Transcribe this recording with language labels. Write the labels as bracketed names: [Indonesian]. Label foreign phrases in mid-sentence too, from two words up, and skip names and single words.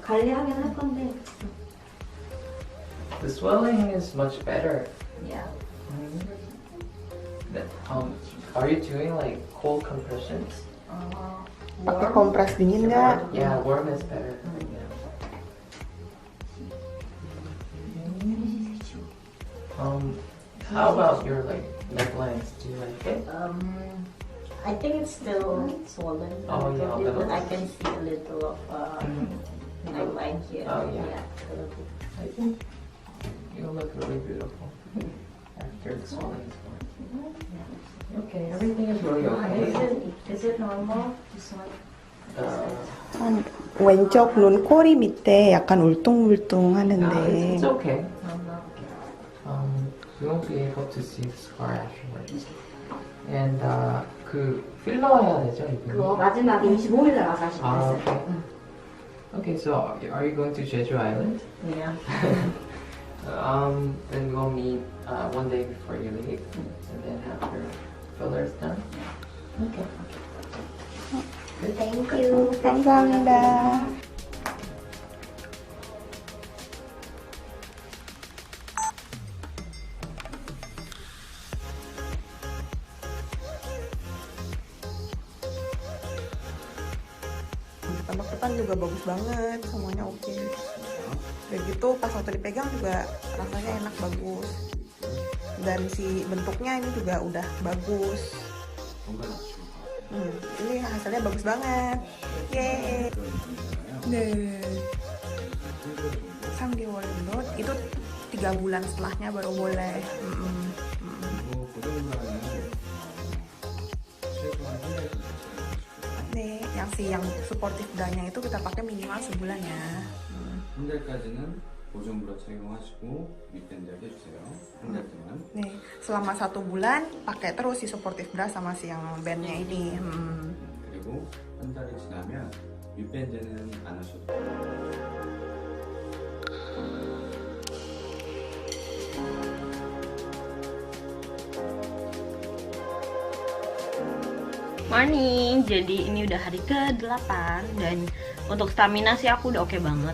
[Korean] 관리하긴 할 건데. [English] The swelling is much better. Yeah. Are you doing like cold compressions? [Indonesian] Pakai kompres dingin nggak? [English] Yeah, warm is better. How about your like necklines? Do you like it? I think it's still swollen. Oh, yeah, a little. But I can see a little of neckline here. Oh, yeah. a little bit. I think you look really beautiful after the swelling is gone. Okay, everything is really okay. Is it normal? This one? Uh, [Korean] 왼쪽 눈 꼬리 밑에 약간 울퉁불퉁 [English] no, [Korean] 하는데 [English] it's okay. Normal. You won't be able to see the scar afterwards. [Korean] And 그 필러 해야 되죠 이분이? 그거 마지막에 25일 날 와서 하실 아, 거예요. [English] okay. Okay, so are you going to Jeju Island? Yeah. Then we'll meet one day before you leave, and then after filler's done. Okay. Thank you. [Korean] 감사합니다. [Indonesian] Tembok depan juga bagus banget, semuanya oke. Dan gitu pas waktu dipegang juga rasanya enak, bagus. Dan si bentuknya ini juga udah bagus. Ini hasilnya bagus banget. Yeay. [Korean] 네. [Indonesian] 3개월 dulu itu 3 bulan setelahnya baru boleh. 네, yang [English] supportive bra- [Indonesian] nya itu kita pakai minimal sebulan ya. [Korean] 한 달까지는 보존 브라 착용하시고 윗밴드 해주세요. 한 달 동안. 네, [Indonesian] selama 1 bulan pakai terus si [English] supportive bra [Indonesian] sama si yang bandnya ini. [Korean] 그리고 한 달이 지나면 윗밴드는 안 하셔도 돼요. [English] Morning, [Indonesian] jadi ini udah hari ke-8 dan untuk stamina sih aku udah oke banget.